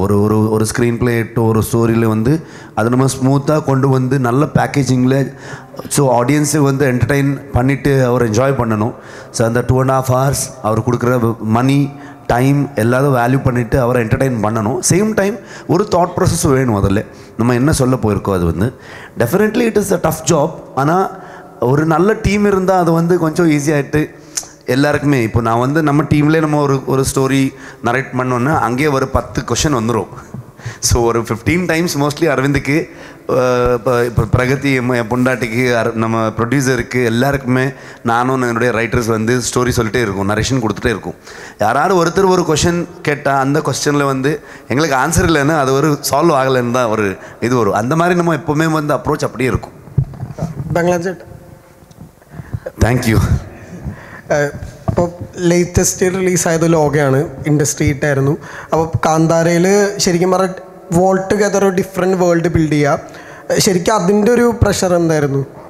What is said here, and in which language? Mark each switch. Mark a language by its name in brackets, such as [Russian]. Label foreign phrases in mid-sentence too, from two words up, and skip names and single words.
[Tamil] ஒரு ஸ்க்ரீன் பிளேட்டோ ஒரு ஸ்டோரியில் வந்து அதை நம்ம ஸ்மூத்தாக கொண்டு வந்து நல்ல பேக்கேஜிங்கில் ஸோ ஆடியன்ஸை வந்து என்டர்டெயின் பண்ணிவிட்டு அவர் என்ஜாய் பண்ணணும். ஸோ அந்த 2.5 hours அவர் கொடுக்குற [English] money time [Tamil] எல்லாரும் வேல்யூ பண்ணிவிட்டு அவரை என்டர்டெயின் பண்ணணும். [English] same time [Tamil] ஒரு [English] thought process [Tamil] வேணும். அதில் நம்ம என்ன சொல்ல போயிருக்கோம் அது வந்து [English] definitely it is a tough job. [Tamil] ஆனால் ஒரு நல்ல டீம் இருந்தால் அது வந்து கொஞ்சம் ஈஸியாகிட்டு எல்லாருக்குமே. இப்போ நான் வந்து நம்ம டீம்லேயே நம்ம ஒரு [English] story narrate [Tamil] பண்ணோன்னா அங்கேயே ஒரு 10 கொஷின் வந்துடும். ஸோ ஒரு 15 [English] times mostly [Tamil] அரவிந்துக்கு இப்போ பிரகதி என் பொண்டாட்டிக்கு நம்ம ப்ரொடியூசருக்கு எல்லாருக்குமே நானும் என்னுடைய ரைட்டர்ஸ் வந்து ஸ்டோரி சொல்லிட்டே இருக்கும், நரேஷன் கொடுத்துட்டே இருக்கும். யாராவது ஒருத்தர் ஒரு கொஷின் கேட்டால் அந்த கொஸ்டினில் வந்து எங்களுக்கு ஆன்சர் இல்லைன்னு அது ஒரு சால்வ் ஆகலைன்னு தான் ஒரு இது வரும். அந்த மாதிரி நம்ம எப்போவுமே வந்து அப்ரோச் அப்படியே இருக்கும். [Malayalam] ബംഗ്ലാദേശ് [English] thank you. [Malayalam] ഇപ്പോൾ ലേറ്റസ്റ്റ് റിലീസായത് ലോകയാണ്, ഇൻഡസ്ട്രി ഹിറ്റായിരുന്നു. അപ്പോൾ കാന്താരയിൽ ശരിക്കും പറഞ്ഞാൽ [English] whole together [Malayalam] ഒരു [English] different world build [Malayalam] ചെയ്യുക, ശരിക്കും അതിൻ്റെ ഒരു പ്രഷർ എന്തായിരുന്നു?